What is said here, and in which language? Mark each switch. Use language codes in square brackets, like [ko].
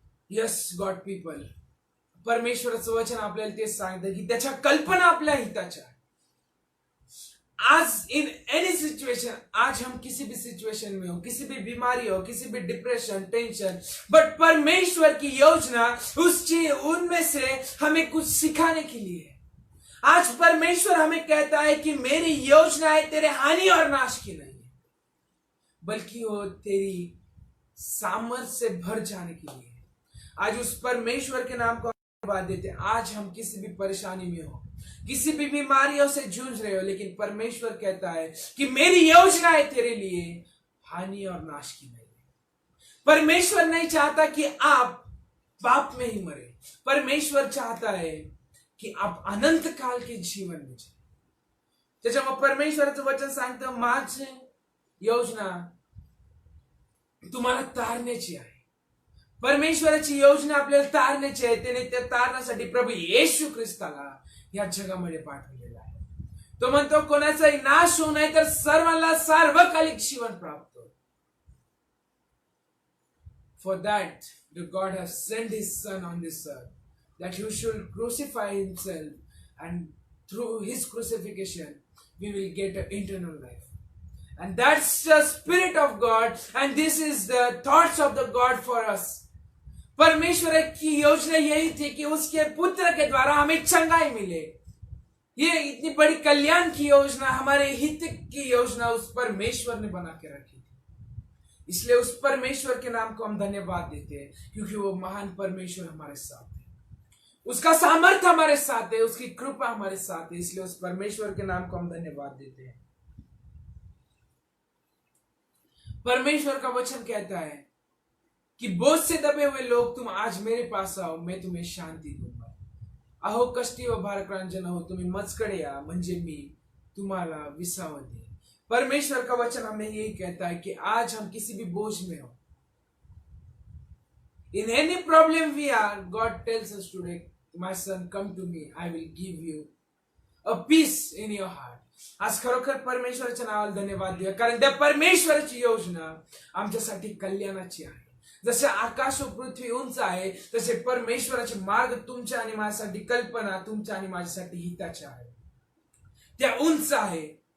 [en] yes God people, [mr] परमेश्वराचं वचन आपल्याला तेच सांगतं की त्याच्या कल्पना आपल्या हिताच्या। [hi] आज [en] in any situation, [hi] आज हम किसी भी सिचुएशन में हो, किसी भी बीमारी हो, किसी भी डिप्रेशन, टेंशन, बट परमेश्वर की योजना उनमें से हमें कुछ सिखाने के लिए है। आज परमेश्वर हमें कहता है कि मेरी योजनाएं तेरे हानि और नाश की नहीं है, बल्कि वो तेरी सामर्थ्य से भर जाने के लिए है। आज उस परमेश्वर के नाम को धन्यवाद देते हैं। आज हम किसी भी परेशानी में हो, किसी भी बीमारियों से जूझ रहे हो, लेकिन परमेश्वर कहता है कि मेरी योजना है तेरे लिए हानि और नाश की नहीं है। परमेश्वर नहीं चाहता कि आप पाप में ही मरे, परमेश्वर चाहता है कि आप अनंत काल के जीवन में जाए। [mr] त्याच्यामुळे परमेश्वराचं वचन सांगतं योजना तुम्हाला तारण्याची आहे. परमेश्वराची योजना आपल्याला तारण्याची आहे. त्याने त्या तारण्यासाठी प्रभू येशू ख्रिस्ताला या जगामध्ये पाठवलेला आहे. तो म्हणतो कोणाचाही नाश होऊ नये तर सर्वांना सार्वकालिक जीवन प्राप्त हो. [en] For that the God has sent his son on this earth, that he should crucify himself, and through his crucifixion we will get an eternal life. And that's the spirit of God, and this is the thoughts of the God for us. [hi] परमेश्वर की योजना यही थी कि उसके पुत्र के द्वारा हमें चंगाई मिले. ये इतनी बड़ी कल्याण की योजना, हमारे हित की योजना उस परमेश्वर ने बना के रखी थी. इसलिए उस परमेश्वर के नाम को हम धन्यवाद देते हैं, क्योंकि वो महान परमेश्वर हमारे साथ है, उसका सामर्थ्य हमारे साथ है, उसकी कृपा हमारे साथ है. इसलिए उस परमेश्वर के नाम को हम धन्यवाद देते हैं. परमेश्वर का वचन कहता है कि बोझ से दबे हुए लोग तुम आज मेरे पास आओ, मैं तुम्हें शांति दूंगा. [mr] अहो कष्टी व भारक्रांत हो, तुम्ही मजकडे या, म्हणजे मी तुम्हाला विसावा दे. [hi] परमेश्वर का वचन हमें यही कहता है कि आज हम किसी भी बोझ में हो, [en] in any problem we are, God tells us today, my son, come to me, I will give you a peace in your heart. [mr] आज खरोखर परमेश्वराच्या नावाला धन्यवाद देऊया, कारण त्या परमेश्वराची योजना आमच्यासाठी कल्याणाची आहे. जसे आकाश व पृथ्वी उंच आहे, तसे परमेश्वराचे मार्ग तुमच्या आणि माझ्यासाठी, कल्पना तुमच्या आणि माझ्यासाठी हिताच्या आहे, त्या उंच आहे.